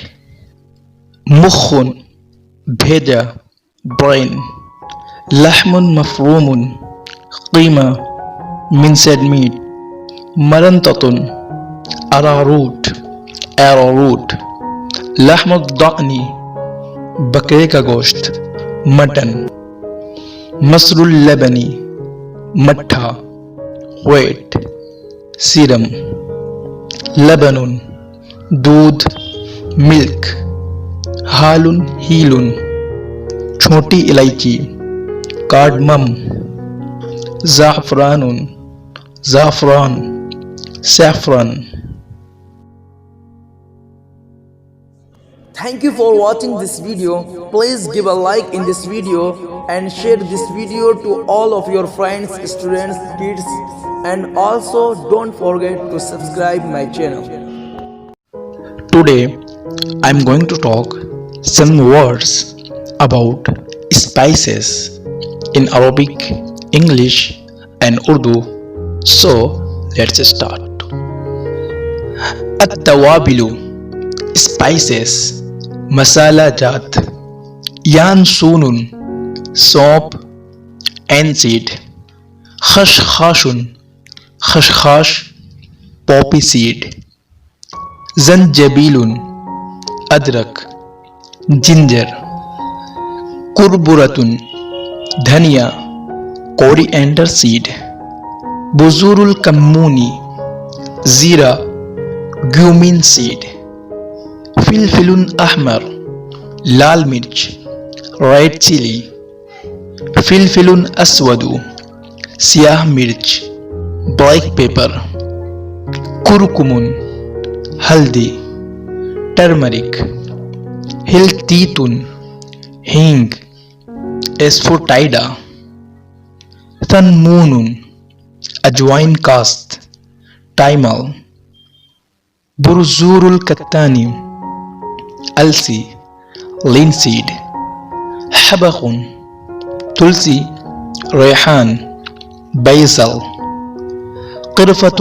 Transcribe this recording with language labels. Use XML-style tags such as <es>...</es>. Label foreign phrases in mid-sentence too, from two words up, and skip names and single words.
<ar>مخ بھیجا برین، لحم مفروم قیمہ</ar> <en>minced meat,</en> <ar>مرنطۃ اراروٹ ایروروٹ، لحم الضأن بکرے</ar> <ur>کا گوشت مٹن،</ur> <ar>مصر اللبنی</ar> <ur>مٹھا ویٹ، سیرم، لبن دودھ ملک، ہالن ہیلن چھوٹی الائچی، کارڈمم، زعفران زعفران،</ur> <en>saffron. Thank you for watching this video. Please give a like in this video and share this video to all of your friends, students, kids, and also don't forget to subscribe my channel. Today I'm going to talk some words about spices in Arabic, English and Urdu. So let's start.</en> <ur>التوابل spices مسالہ جات، یانسون سونپ اینسیڈ، خشخاش خشخاش</ur> <en>poppy seed,</en> <ur>زنجبیل ادرک جنجر، کربرۃ دھنیا</ur> <en>coriander seed,</en> <ar>بذور الکمونی</ar> <ur>زیرہ</ur> <en>cumin seed,</en> <ar>فلفل احمر</ar> <ur>لال مرچ</ur> <en>red chili,</en> <ar>فلفل اسود</ar> <ur>سیاہ مرچ</ur> <en>black pepper,</en> <ur>کرکم ہلدی ٹرمرک، ہلتیت ہینگ اسفوٹائڈا، ثنمون اجوائن کاست ٹائمل،</ur> <ar>برزور الکتانی</ar> <ur>السی لینسیڈ، حبق تلسی ریحان بیسل، قرفۃ</ur>